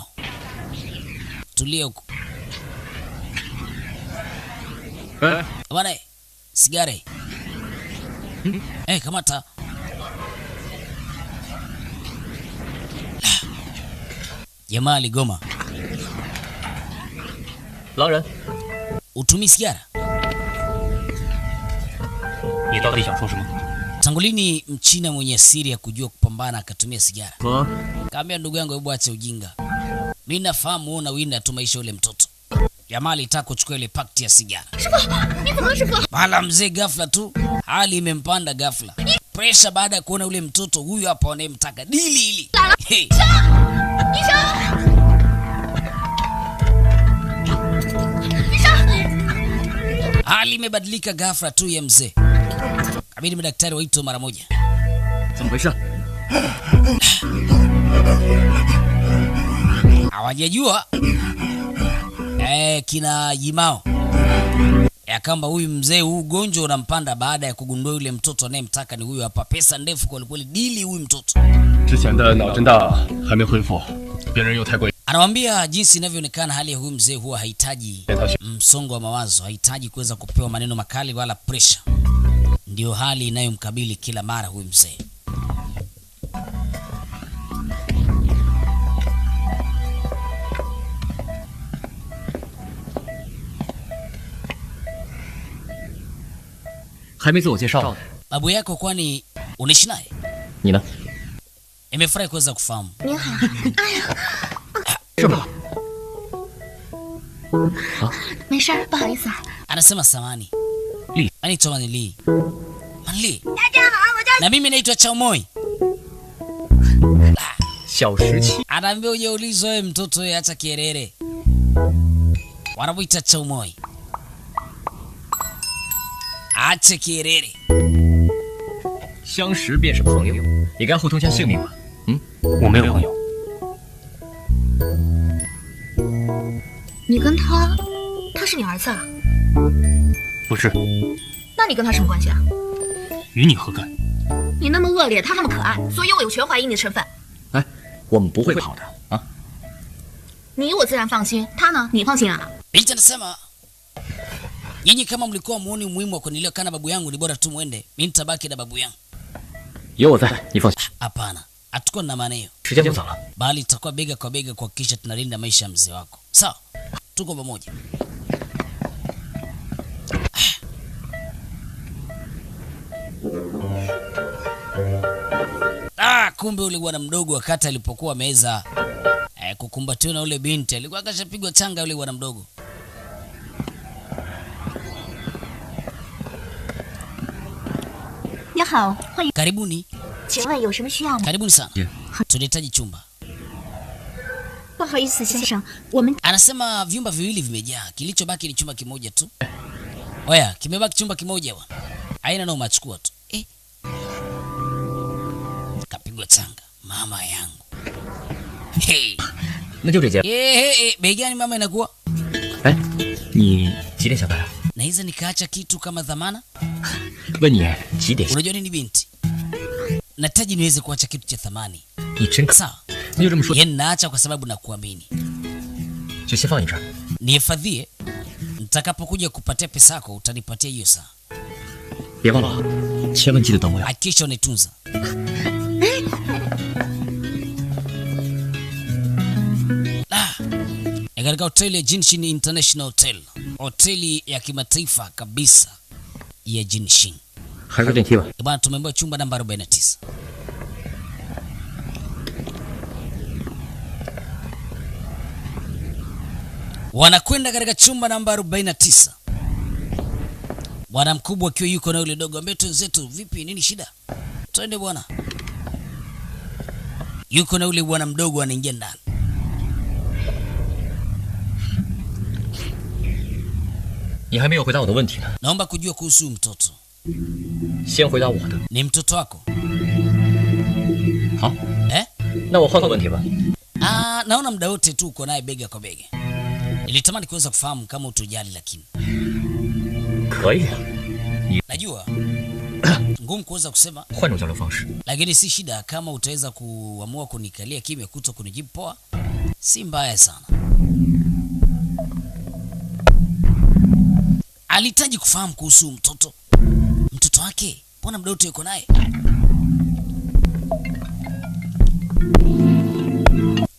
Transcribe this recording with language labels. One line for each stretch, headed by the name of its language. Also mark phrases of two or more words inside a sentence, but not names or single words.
Swahili: Tulia huko. Bwana, sigara. Kamata. Jamaa aligoma.
Chinese: 狼人，
Swahili: Utumi sigara?
Chinese: 你到底想说什么？
Swahili: Tangu lini Mchina mwenye asili ya kujua kupambana akatumia sigara?
Chinese: 和
Swahili: Kaambia ndugu yangu, hebu ache ujinga. Mimi nafahamu una winda tu maisha yule mtoto. Jamaa alitaka kuchukua ile pakti ya sigara. Bala mzee ghafla tu hali imempanda ghafla. Pressure baada ya kuona ule mtoto huyu hapa anayemtaka dili hili. Hey. Hali imebadilika ghafla tu ya mzee. Kabidi madaktari waitwe mara moja.
Chinese: 怎么回事？
Swahili: Hawajajua kina Jimao ya kwamba huyu mzee huu ugonjwa unampanda baada ya kugundua yule mtoto anayemtaka ni huyu hapa. Pesa ndefu kwa kweli, dili huyu mtoto.
Chinese: 之前的脑震荡还没恢复，病人又太贵。
Swahili: Anamwambia jinsi inavyoonekana hali ya huyu mzee huwa hahitaji msongo wa mawazo, hahitaji kuweza kupewa maneno makali wala pressure. Ndio hali inayomkabili kila mara huyu mzee.
Chinese: 还没自我介绍呢。
Swahili: Babu yako kwani unaishi naye?
Chinese: 你呢？
Swahili: Nimefurahi kuweza kufahamu.
Chinese: 您好，哎呀，是吧？没事儿，不好意思啊。
Swahili: Anasema samani. Li. Anaitwa Li. Manli.
Chinese: 大家好，我叫
Swahili: Na mimi naitwa Chaumoi.
Chinese: 小17。
Swahili: Anaambia uje ulizo wewe mtoto wewe, acha kierere. Wanamuita Chaumoi. Acha kierere.
Chinese: 相识便是朋友，也该互通下姓名吧？嗯，我没有朋友。你跟他，他是你儿子啊？不是，那你跟他什么关系啊？与你何干？你那么恶劣，他那么可爱，所以我有权怀疑你的身份。哎，我们不会跑的啊！你我自然放心，他呢？你放心啊？
Swahili: Binti anasema nyinyi kama mlikuwa muone umuhimu wa kunilea kana babu yangu, ni bora tu muende. Mimi nitabaki na babu yangu.
Chinese: 有我在，你放心。
Swahili: Hapana, hatuko na maana hiyo.
Chinese: 时间不早了，
Swahili: Bali tutakuwa bega kwa bega kuhakikisha tunalinda maisha ya mzee wako. Sawa? Tuko pamoja. Kumbe ule bwana mdogo wakati alipokuwa meza kukumbatiwa na ule binti alikuwa akashapigwa changa ule bwana mdogo.
Chinese: 你好，欢迎。
Swahili: Karibuni.
Chinese: 请问有什么需要吗？
Swahili: Karibuni sana. Tunahitaji chumba.
Chinese: 不好意思，先生，我们
Swahili: Anasema vyumba viwili vimejaa, kilichobaki ni chumba kimoja tu. Oya, kimebaki chumba kimoja bwana. Haina na umachukua tu. Kapigwa changa mama yangu. Hey.
Chinese: 那就这间。
Swahili: Bei gani mama inakuwa?
Chinese: 哎，你几点下班啊？
Swahili: Naweza nikaacha kitu kama dhamana?
Chinese: 问你几点？
Swahili: Unajua nini binti? Nahitaji niweze kuacha kitu cha thamani.
Chinese: 你真可。
Swahili: Sawa.
Chinese: 那就这么说，
Swahili: Yeye naacha kwa sababu nakuamini.
Chinese: 就先放你这儿。
Swahili: Nihifadhie. Nitakapokuja kupatia pesa yako utanipatia hiyo saa.
Chinese: 别忘了啊，千万记得等我呀。
Swahili: Hakikisha unaitunza. Ni katika hoteli ya Jinshin International Hotel. Hoteli ya kimataifa kabisa ya Jinshin.
Chinese: 还是电梯吧。
Swahili: Bwana, tumeambiwa chumba namba 49. Wanakwenda katika chumba namba 49. Bwana mkubwa akiwa yuko na yule dogo ambaye wenzetu, vipi, nini shida? Twende bwana. Yuko na yule bwana mdogo anaingia ndani.
Chinese: 你还没有回答我的问题呢，
Swahili: Naomba kujua kuhusu huyu mtoto.
Chinese: 先回答我的。
Swahili: Ni mtoto wako?
Chinese: 好， Eh? 那我换个问题吧。
Swahili: Naona muda wote tu uko naye bega kwa bega. Nilitamani kuweza kufahamu kama utojali, lakini
Chinese: 可以啊，
Swahili: najua ngumu kuweza kusema,
Chinese: 换种交流方式。
Swahili: lakini si shida kama utaweza kuamua kunikalia kimya kuto kunijibu poa. Si mbaya sana. Alihitaji kufahamu kuhusu mtoto. Mtoto wake, mbona muda wote yuko naye?